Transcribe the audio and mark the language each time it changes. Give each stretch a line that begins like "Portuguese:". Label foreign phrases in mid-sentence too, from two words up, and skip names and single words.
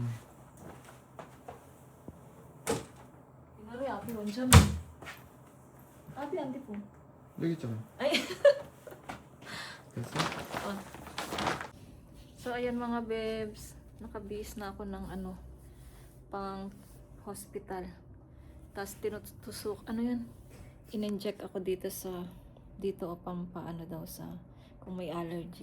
Korean: 이거를 앞에 원천 앞이 안 되고 여기 있잖아. 아니 됐어?
Filipino: So ayan mga bebs, nakabihis na ako ng pang hospital. Tapos tinutusok, yun? In-inject ako dito o pampaano daw sa kung may allergy.